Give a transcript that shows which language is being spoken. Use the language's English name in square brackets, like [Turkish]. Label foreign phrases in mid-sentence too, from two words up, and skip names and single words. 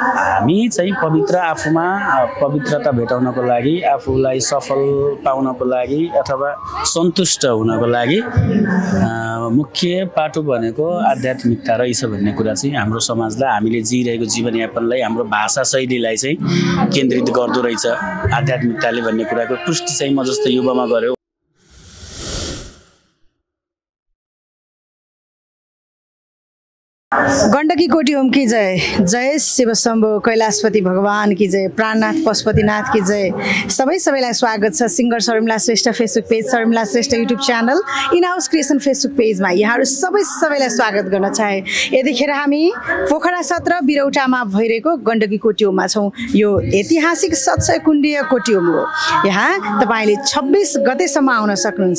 [Nepali] हामी चाहिँ पवित्र आफूमा पवित्रता भेटाउनको लागि आफूलाई सफल पाउनको लागि अथवा सन्तुष्ट हुनको लागि मुख्य पाटो भनेको आध्यात्मिकता रहेछ भन्ने कुरा चाहिँ हाम्रो समाजलाई हामीले जिइरहेको जीवनयापनलाई हाम्रो भाषा शैलीलाई चाहिँ केन्द्रित गर्दो रहेछ आध्यात्मिकताले भन्ने कुराको पुष्टि चाहिँ म जस्तो युवामा गर्यो। गण्डकी कोटी होम की जय, जय शिव शम्भो कैलाशपति भगवान की जय, प्राणनाथ पशुपतिनाथ की जय। सबैलाई स्वागत छ सिङ्गर शर्मिला श्रेष्ठ फेसबुक पेज, शर्मिला श्रेष्ठ युट्युब च्यानल, इन हाउस क्रिएसन फेसबुक पेजमा यहाँहरू सबैलाई स्वागत गर्न चाहे। यतिखेर हामी पोखरा 17 बिरौटामा भइरहेको गण्डकी कोटी होममा छौँ। यो ऐतिहासिक 700 कुण्डीय कोटी होम हो। यहाँ तपाईँले 26 गतेसम्म आउन सक्नुहुन्छ।